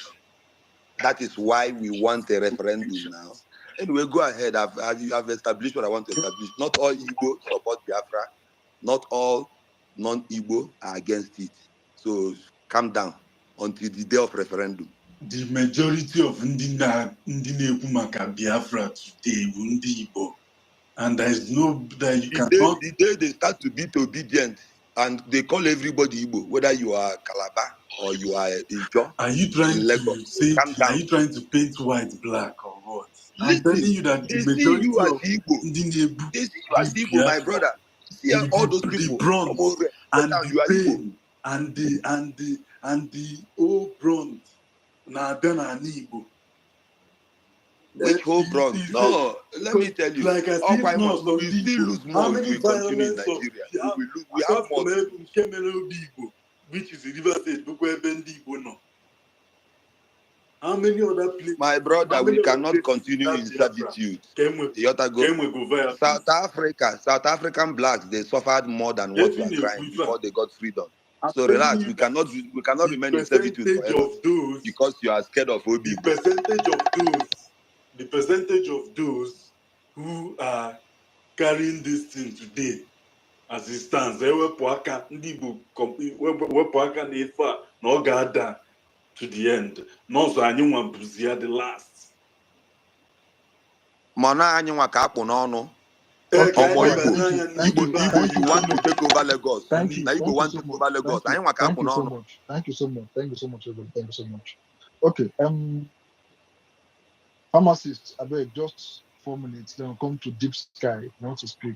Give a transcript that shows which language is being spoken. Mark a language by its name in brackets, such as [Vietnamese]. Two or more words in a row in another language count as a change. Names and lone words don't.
[English] That is why we want a referendum now. Anyway, go ahead. I've established what I want to establish. Not all Igbo support Biafra. Not all non-Igbo are against it. So calm down until the day of referendum. The majority of [Igbo] ndị na-ekwu maka Biafra [English] today [Igbo] bụ ndị Igbo, [English] and there is no that you cannot. The day they start to be obedient and they call everybody Igbo, whether you are Calabar or you are Ijo. Are you trying to say? Calm down. Are you trying to paint white black or what? Listen, I'm telling you that the majority you as of Igbo. They see you as Igbo, my brother. See all those people. the brunt and the pain and the whole brunt [Igbo] na-abịa n'ala Igbo. [English] Which whole brunt? No, let me tell you. Like I see now, we will still lose more if we continue in Nigeria. We have more to lose. Which is the River State, how many other places? My brother, we cannot continue in servitude. South African blacks, they suffered more than what you are crying before they got freedom. So relax, we cannot remain in servitude forever because you are scared of Obi. The percentage of those who are carrying this thing today, as it stands, [Igbo] wepụ aka ndị Igbo wepụ aka n'ife a na ọ ga-ada [English] to the end. [Igbo] N'ọzọ anyị nwa bụzi ya [English] the last. [Igbo] Mana anyị nwa ka akpụ n'ọnụ. [English] Igbo, you want to take over Lagos. Thank you. Igbo want to take over Lagos. Thank you so much. Thank you so much, everybody. Thank you so much. Okay. Pharmacists, I beg just 4 minutes. Then we'll come to Deep Sky. I want to speak.